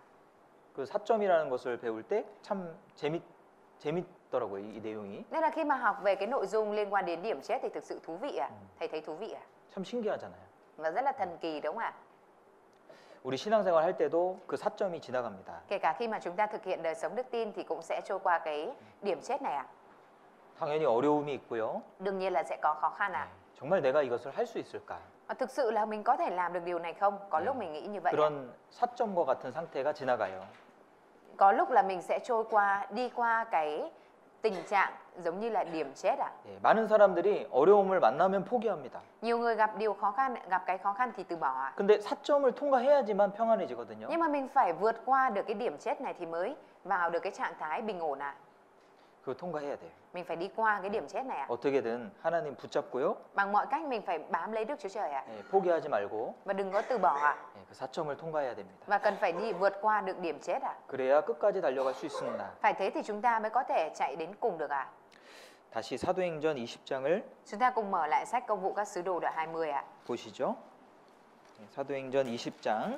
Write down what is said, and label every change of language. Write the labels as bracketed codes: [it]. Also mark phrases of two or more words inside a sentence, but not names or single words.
[ko] 그 4점이라는 것을 배울 때 참 재밌더라고요, 이 내용이. [vi] Nên là khi mà học về cái nội dung liên quan đến điểm chết thì thực sự thú vị ạ. Thầy thấy thú vị ạ. [ko] 참 신기하잖아요. [vi] Và rất là thần kỳ đúng không ạ? [ko] 우리 신앙생활 할 때도 그 4점이 지나갑니다. [vi] Kể cả khi mà chúng ta thực hiện đời sống đức tin thì cũng sẽ trôi qua cái điểm chết này ạ. [ko] 당연히 어려움이 있고요. [vi] Đương nhiên là sẽ có khó khăn ạ. [ko] 정말 내가 이것을 할 수 있을까? [vi] Thực sự là mình có thể làm được điều này không? Có lúc mình nghĩ như vậy ạ. [ko] 그런 4점과 같은 상태가 지나가요. [vi] Có lúc là mình sẽ đi qua cái tình trạng giống như là điểm chết ạ. [ko] 예, 많은 사람들이 어려움을 만나면 포기합니다. [vi] Nhiều người gặp cái khó khăn thì từ bỏ ạ. [ko] 근데 4점을 통과해야지만 평안해지거든요. [vi] Nhưng mà mình phải vượt qua được cái điểm chết này thì mới vào được cái trạng thái bình ổn ạ. [ko] 그거 통과해야 돼요. [vi] Mình phải đi qua cái điểm chết này ạ. [ko] 어떻게든 하나님 붙잡고요. [vi] Bằng mọi cách mình phải bám lấy Đức Chúa Trời ạ. [ko] 예, 포기하지 말고 [vi] Và đừng có từ bỏ ạ. [ko] 예, 그 4점을 통과해야 됩니다. [vi] Và cần phải vượt qua được điểm chết ạ. [ko] 그래야 끝까지 달려갈 수 있습니다. [vi] Phải thế thì chúng ta mới có thể chạy đến cùng được ạ. [ko] 다시 사도행전 20장을 [vi] Chúng ta cùng mở lại sách Công vụ các sứ đồ đoạn 20 ạ. [ko] 보시죠. 예, 사도행전 20장